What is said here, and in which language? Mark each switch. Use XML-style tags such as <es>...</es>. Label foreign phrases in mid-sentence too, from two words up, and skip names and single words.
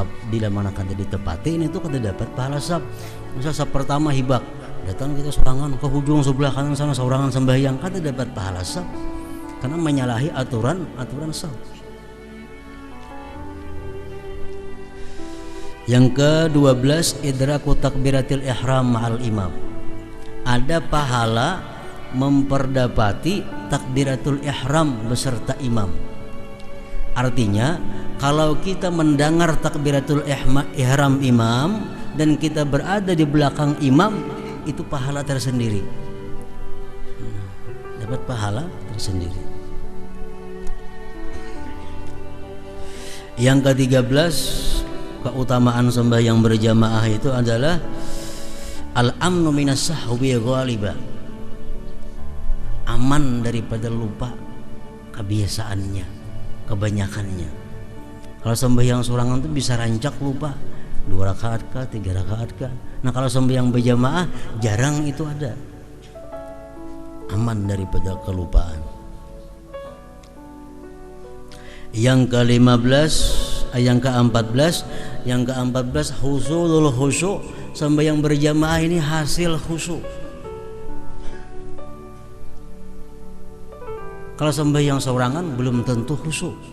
<bjn>Bila mana kada ditepati ini tuh kada dapat pahala sab. Misal sab pertama hibak, datang kita serangan ke hujung sebelah kanan sana seorangan sembahyang, kada dapat pahala sab karena menyalahi aturan sab.</bjn> <ar>يانغ كي-١٢ إدراك تكبيرة الإحرام مع الإمام.</ar> <id>Ada pahala memperdapati takbiratul ihram beserta imam. Artinya kalau kita mendengar takbiratul ihram imam dan kita berada di belakang imam, itu pahala tersendiri. Dapat pahala tersendiri. Yang ke-13 keutamaan sembahyang berjamaah itu adalah</id> <ar>الأمن من السهو غالبا.</ar> <id>Aman daripada lupa kebiasaannya, kebanyakannya.</id> <bjn>Kalau sembahyang sorangan itu bisa rancak lupa 2 rakaat kah, 3 rakaat kah.</bjn> <id>Nah kalau sembahyang berjamaah jarang itu ada. Aman daripada kelupaan. Yang ke-15, yang ke-14</id> <ar>حصول الخشوع.</ar> <bjn>Sembahyang berjamaah ini hasil khusyuk. Kalau sembahyang sorangan belum tentu khusyuk.</bjn>